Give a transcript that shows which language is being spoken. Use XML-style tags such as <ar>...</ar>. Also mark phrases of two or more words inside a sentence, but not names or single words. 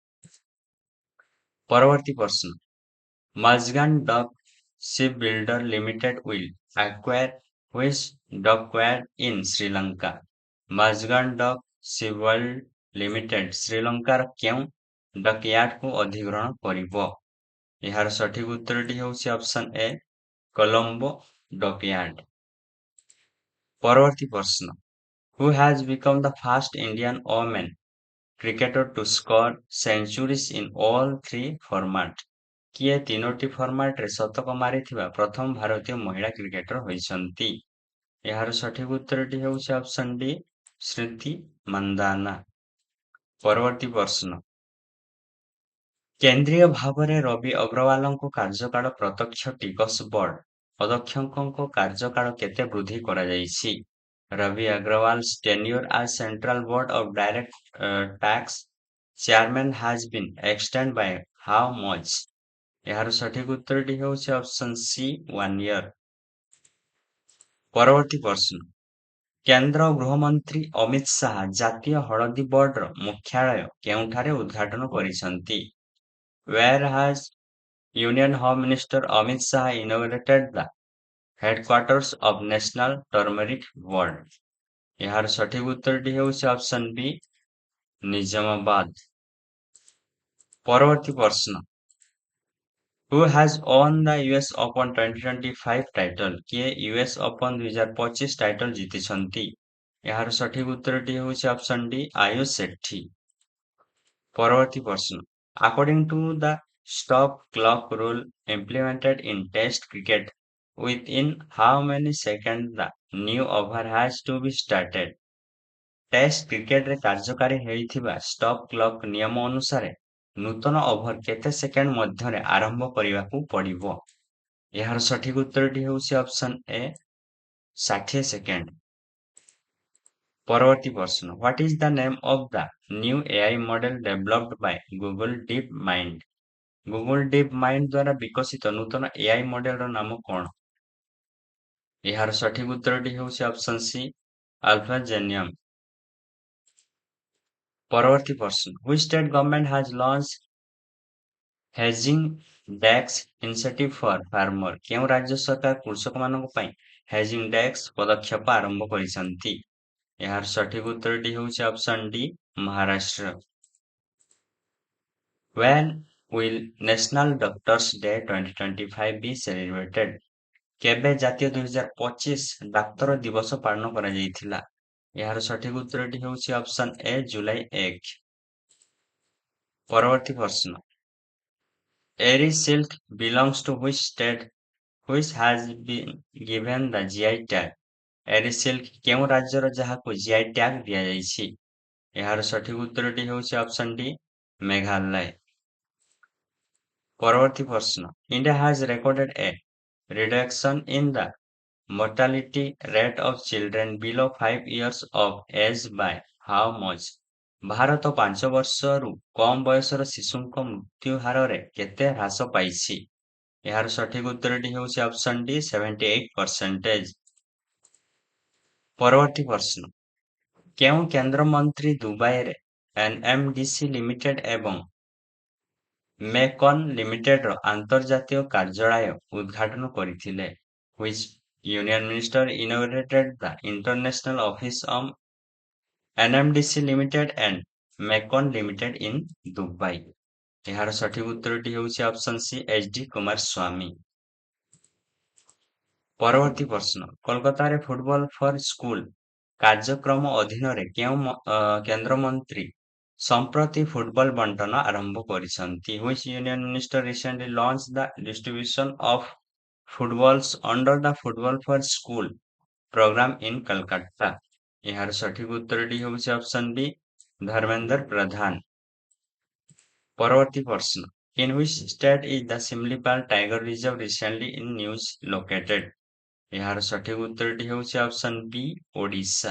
<or>ପରବର୍ତ୍ତୀ ପ୍ରଶ୍ନ।</or> <en>Mazgan Dock Shipbuilder Limited will acquire which dockyard in Sri Lanka?</en> <or>Mazgan Dock Shipbuild Limited ଶ୍ରୀଲଙ୍କାର କେଉଁ ଡକୟାର୍ଡକୁ ଅଧିଗ୍ରହଣ କରିବ? ଏହାର ସଠିକ ଉତ୍ତରଟି ହେଉଛି</or> <en>option A,</en> <or>କଲମ୍ବୋ ଡକୟାର୍ଡ। ପରବର୍ତ୍ତୀ ପ୍ରଶ୍ନ।</or> <en>Who has become the first Indian woman cricketer to score centuries in all 3 format?</en> <or>କିଏ 3ଟି ଫର୍ମାଟରେ ଶତକ ମାରିଥିବା ପ୍ରଥମ ଭାରତୀୟ ମହିଳା କ୍ରିକେଟର ହୋଇଛନ୍ତି? ଏହାର ସଠିକ ଉତ୍ତରଟି ହେଉଛି</or> <en>option D,</en> <or>ସ୍ମୃତି ମନ୍ଦାନା। ପରବର୍ତ୍ତୀ ପ୍ରଶ୍ନ। କେନ୍ଦ୍ରୀୟ ଭାବରେ ରବି ଅଗ୍ରୱାଲଙ୍କ କାର୍ଯ୍ୟକାଳ ପ୍ରତ୍ୟକ୍ଷ ଟିକସ ବୋର୍ଡ ଅଧ୍ୟକ୍ଷଙ୍କ କାର୍ଯ୍ୟକାଳ କେତେ ବୃଦ୍ଧି କରାଯାଇଛି?</or> <en>Ravi Agrawal's tenure as Central Board of Direct Tax Chairman has been extended by how much?</en> <or>ଏହାର ସଠିକ ଉତ୍ତରଟି ହେଉଛି</or> <en>option C</en> <or>1 ଇୟର। ପରବର୍ତ୍ତୀ ପ୍ରଶ୍ନ, କେନ୍ଦ୍ର ଗୃହମନ୍ତ୍ରୀ ଅମିତ ଶାହା ଜାତୀୟ ହଳଦୀ ବୋର୍ଡର ମୁଖ୍ୟାଳୟ କେଉଁଠାରେ ଉଦ୍ଘାଟନ କରିଛନ୍ତି?</or> <en>Where has Union Home Minister Amit Shah inaugurated the headquarters of National Turmeric Board?</en> <or>ଏହାର ସଠିକ ଉତ୍ତରଟି ହେଉଛି</or> <en>option B</en> <or>ନିଜାମାବାଦ। ପରବର୍ତ୍ତୀ ପ୍ରଶ୍ନ,</or> <en>Who has won the US Open 2025 title?</en> <or>କିଏ US Open 2025 ଟାଇଟଲ ଜିତିଛନ୍ତି? ଏହାର ସଠିକ ଉତ୍ତରଟି ହେଉଛି</or> <en>option D</en> <or>ଆୟୁଷ ସେଠୀ। ପରବର୍ତ୍ତୀ ପ୍ରଶ୍ନ,</or> <en>According to the stop clock rule implemented in Test cricket, within how many seconds the new over has to be started?</en> <or>ଟେଷ୍ଟ କ୍ରିକେଟରେ କାର୍ଯ୍ୟକାରୀ ହୋଇଥିବା</or> <en>stop clock</en> <or>ନିୟମ ଅନୁସାରେ ନୂତନ ଓଭର କେତେ ସେକେଣ୍ଡ ମଧ୍ୟରେ ଆରମ୍ଭ କରିବାକୁ ପଡ଼ିବ? ଏହାର ସଠିକ ଉତ୍ତରଟି ହେଉଛି</or> <en>option A</en> <or>60 ସେକେଣ୍ଡ। ପରବର୍ତ୍ତୀ ପ୍ରଶ୍ନ,</or> <en>What is the name of the new AI model developed by Google Deep Mind?</en> <or>Google Deep Mind ଦ୍ୱାରା ବିକଶିତ ନୂତନ</or> <en>AI modelର</en> <or>ନାମ କଣ? ଏହାର ସଠିକ ଉତ୍ତରଟି ହେଉଛି</or> <en>option C</en> <or>ଆଲଫାଜେନିୟମ। ପରବର୍ତ୍ତୀ ପ୍ରଶ୍ନ,</or> <en>Which state government has launched hedging tax initiative for farmer?</en> <or>କେଉଁ ରାଜ୍ୟ ସରକାର କୃଷକମାନଙ୍କ ପାଇଁ</or> <en>hedging tax</en> <or>ପଦକ୍ଷେପ ଆରମ୍ଭ କରିଛନ୍ତି? ଏହାର ସଠିକ ଉତ୍ତରଟି ହେଉଛି</or> <en>option D</en> <or>ମହାରାଷ୍ଟ୍ର।</or> <en>When will National Doctors Day 2025 be celebrated?</en> <or>କେବେ ଜାତୀୟ 2025 ଡାକ୍ତର ଦିବସ ପାଳନ କରାଯାଇଥିଲା? ଏହାର ସଠିକ ଉତ୍ତରଟି ହେଉଛି</or> <en>option A</en> <or>ଜୁଲାଇ 1। ପରବର୍ତ୍ତୀ ପ୍ରଶ୍ନ,</or> <en>Airy silk belongs to which state which has been given the GI tag? Airy silk</en> <or>କେଉଁ ରାଜ୍ୟର ଯାହାକୁ</or> <en>GI tag</en> <or>ଦିଆଯାଇଛି? ଏହାର ସଠିକ ଉତ୍ତରଟି ହେଉଛି</or> <en>option D</en> <or>ମେଘାଳୟ। ପରବର୍ତ୍ତୀ ପ୍ରଶ୍ନ,</or> <en>India has recorded a reduction in the mortality rate of children below 5 years of age by how much?</en> <or>ଭାରତ 5 ବର୍ଷରୁ କମ୍ ବୟସର ଶିଶୁଙ୍କ ମୃତ୍ୟୁ ହାରରେ କେତେ ହ୍ରାସ ପାଇଛି? ଏହାର ସଠିକ ଉତ୍ତରଟି ହେଉଛି</or> <en>option D</en> <or>78%। ପରବର୍ତ୍ତୀ ପ୍ରଶ୍ନ, କେଉଁ କେନ୍ଦ୍ରମନ୍ତ୍ରୀ ଦୁବାଇରେ ଏନ୍ଏମଡିସି ଲିମିଟେଡ୍ ଏବଂ ମେକନ୍ ଲିମିଟେଡର ଆନ୍ତର୍ଜାତୀୟ କାର୍ଯ୍ୟାଳୟ ଉଦ୍ଘାଟନ କରିଥିଲେ?</or> <en>Which union minister inaugurated the international office of NMDC Limited and Mekon Limited in Dubai?</en> <or>ଏହାର ସଠିକ ଉତ୍ତରଟି ହେଉଛି</or> <en>option C</en> <or>ଏଚ୍ ଡି କୁମାରସ୍ୱାମୀ। ପରବର୍ତ୍ତୀ ପ୍ରଶ୍ନ, କୋଲକାତାରେ ଫୁଟବଲ ଫର ସ୍କୁଲ କାର୍ଯ୍ୟକ୍ରମ ଅଧୀନରେ କେଉଁ କେନ୍ଦ୍ରମନ୍ତ୍ରୀ ସମ୍ପ୍ରତି ଫୁଟବଲ ବଣ୍ଟନ ଆରମ୍ଭ କରିଛନ୍ତି?</or> <en>Which union minister recently launched the distribution of footballs under the Football for School program in Calcutta?</en> <or>ଏହାର ସଠିକ ଉତ୍ତରଟି ହେଉଛି</or> <en>option B</en> <or>ଧର୍ମେନ୍ଦ୍ର ପ୍ରଧାନ। ପରବର୍ତ୍ତୀ ପ୍ରଶ୍ନ,</or> <en>In which state is the Simlipal Tiger Reserve recently in news located?</en> <or>ଏହାର ସଠିକ ଉତ୍ତରଟି ହେଉଛି</or> <en>option B</en> <or>ଓଡ଼ିଶା।</or>